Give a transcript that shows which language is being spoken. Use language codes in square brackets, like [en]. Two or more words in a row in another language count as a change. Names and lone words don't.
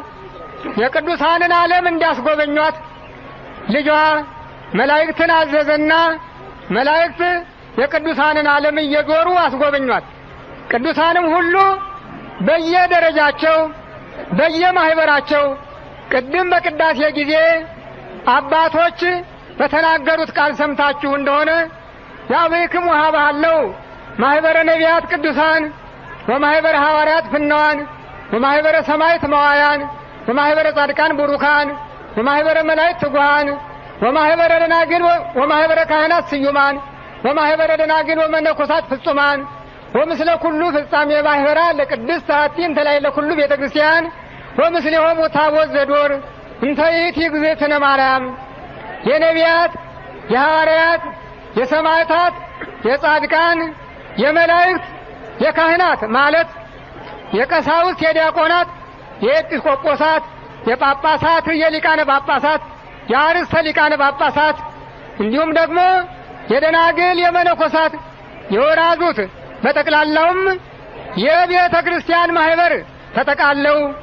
[am] የቅዱሳንን ዓለም እንዲያስጎበኟት ልጇ መላእክትን አዘዘና መላእክት የቅዱሳንን ዓለም እየዞሩ አስጎበኟት። ቅዱሳንም ሁሉ በየደረጃቸው በየማህበራቸው ቅድም በቅዳሴ ጊዜ አባቶች በተናገሩት ቃል ሰምታችሁ እንደሆነ [gez] ያብክሙ ሀባለው ማህበረ ነቢያት ቅዱሳን ወማህበረ ሐዋርያት ፍናዋን ወማህበረ ሰማዕታት መዋያን ወማህበረ ጻድቃን ቡሩካን ወማህበረ መላእክት ትጉሃን ወማህበረ ደናግል ወማህበረ ካህናት ስዩማን ወማህበረ ደናግል ወመነኮሳት ፍጹማን ወምስለ ኩሉ ፍጻሜ ማህበራ ለቅድስት ሐቲን ተላይ ለኩሉ ቤተ ክርስቲያን ወምስሌሆሙ ታቦት ዘዶር እንተ ይእቲ እግዝእትነ ማርያም። [am] የነቢያት፣ የሐዋርያት፣ የሰማዕታት፣ የጻድቃን፣ የመላእክት፣ የካህናት ማለት የቀሳውስት፣ የዲያቆናት፣ የኤጲስቆጶሳት፣ የጳጳሳት፣ የሊቃነ ጳጳሳት፣ የአርእስተ ሊቃነ ጳጳሳት እንዲሁም ደግሞ የደናግል፣ የመነኮሳት፣ የወራዙት በጠቅላላውም የቤተ ክርስቲያን ማህበር ተጠቃለው